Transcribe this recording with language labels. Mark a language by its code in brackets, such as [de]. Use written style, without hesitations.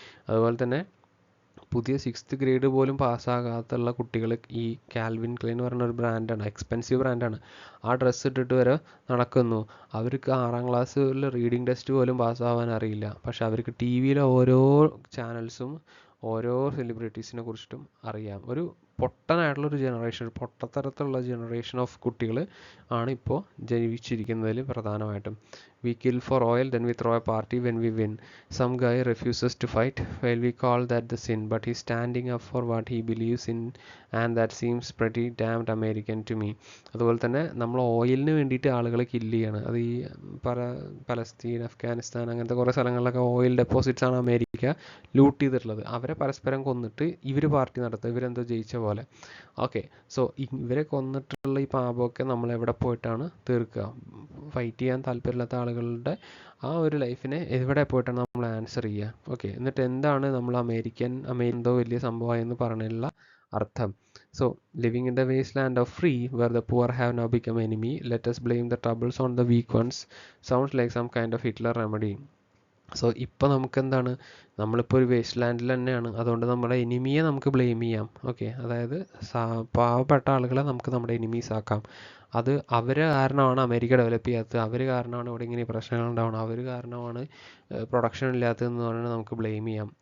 [ml] അതുപോലെ തന്നെ പുതിയ 6th ഗ്രേഡ് പോലും പാസ്സാകാത്തുള്ള കുട്ടികൾ ഈ കാൽവിൻ ക്ലൈൻ എന്ന് പറഞ്ഞ ഒരു ബ്രാൻഡാണ്, എക്സ്പെൻസീവ് ബ്രാൻഡാണ്. ആ ഡ്രസ്സ് ഇട്ടിട്ട് വരെ നടക്കുന്നു. അവർക്ക് 6ാം ക്ലാസ്സിൽ റീഡിങ് ടെസ്റ്റ് പോലും പാസ്സാവാൻ അറിയില്ല. പക്ഷെ അവർക്ക് TV-യിലെ ഓരോ ചാനൽസും ഓരോ സെലിബ്രിറ്റീസിനെ കുറിച്ചിട്ടും അറിയാം. ഒരു പൊട്ടനായിട്ടുള്ളൊരു ജനറേഷൻ, പൊട്ടത്തരത്തിലുള്ള ജനറേഷൻ ഓഫ് കുട്ടികൾ ആണ് ഇപ്പോൾ ജീവിച്ചിരിക്കുന്നതിൽ പ്രധാനമായിട്ടും. [en] We kill for oil, then we throw a party when we win. Some guy refuses to fight. Well, we call that the sin, but he's standing up for what he believes in, and that seems pretty damned American to me. [ml] അതുപോലെ തന്നെ നമ്മൾ ഓയിലിന് വേണ്ടിയിട്ട് ആളുകളെ kill ചെയ്യാണ്. അത് ഈ Palestine, Afghanistan അങ്ങനത്തെ കുറേ സ്ഥലങ്ങളിലൊക്കെ ഓയിൽ ഡെപ്പോസിറ്റ്സ് ആണ് അമേരിക്ക ലൂട്ട് ചെയ്തിട്ടുള്ളത്. അവരെ പരസ്പരം കൊന്നിട്ട് ഇവർ പാർട്ടി നടത്തുക, ഇവരെന്തോ ജയിച്ച പോലെ. ഓക്കെ, സോ ഇവരെ കൊന്നിട്ടുള്ള ഈ പാപമൊക്കെ നമ്മൾ എവിടെ പോയിട്ടാണ് തീർക്കുക? ഫൈറ്റ് ചെയ്യാൻ താല്പര്യമില്ലാത്ത ആളുകളുടെ ആ ഒരു ലൈഫിനെ എവിടെ പോയിട്ടാണ് നമ്മൾ ആൻസർ ചെയ്യുക? ഓക്കെ, എന്നിട്ട് എന്താണ് നമ്മൾ എന്തോ വലിയ സംഭവമായെന്ന് പറഞ്ഞുള്ള അർത്ഥം? [en] So living in the waste land of free where the poor have now become enemy, let us blame the troubles on the weak ones. Sounds like some kind of Hitler remedy. [ml] So ഇപ്പോൾ നമുക്കെന്താണ്, നമ്മളിപ്പോൾ ഒരു waste ലാൻഡിൽ തന്നെയാണ്. അതുകൊണ്ട് നമ്മുടെ എനിമിയെ നമുക്ക് blame ചെയ്യാം. Okay, അതായത് പാവപ്പെട്ട ആളുകളെ നമുക്ക് നമ്മുടെ എനിമീസ് ആക്കാം. അത് അവർ കാരണമാണ് അമേരിക്ക ഡെവലപ്പ് ചെയ്യാത്തത്, അവർ കാരണമാണ് ഇവിടെ ഇങ്ങനെ പ്രശ്നങ്ങൾ ഉണ്ടാവുന്നത്, അവർ കാരണമാണ് പ്രൊഡക്ഷൻ ഇല്ലാത്തതെന്ന് പറഞ്ഞാൽ നമുക്ക് ബ്ലെയിം ചെയ്യാം.